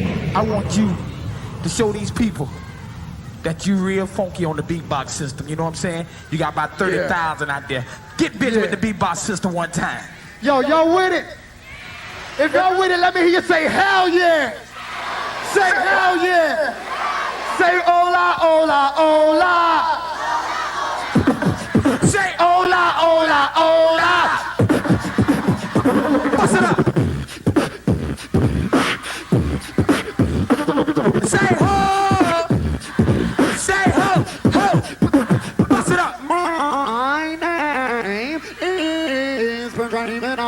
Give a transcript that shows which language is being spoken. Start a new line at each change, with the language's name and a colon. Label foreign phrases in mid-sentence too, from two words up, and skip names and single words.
English: I want you to show these people that you real funky on the beatbox system. You know what I'm saying? You got about 30,000 out there. Get busy with the beatbox system one time. Yo, y'all with it? If y'all with it, let me hear you say hell yeah. Say hell yeah. Say
Spanish: hola, hola, hola.
English: Say
Spanish: hola, hola, hola.
English: Bust it up. Say ho. Say ho, ho. Bust it up. My name is Rahiem.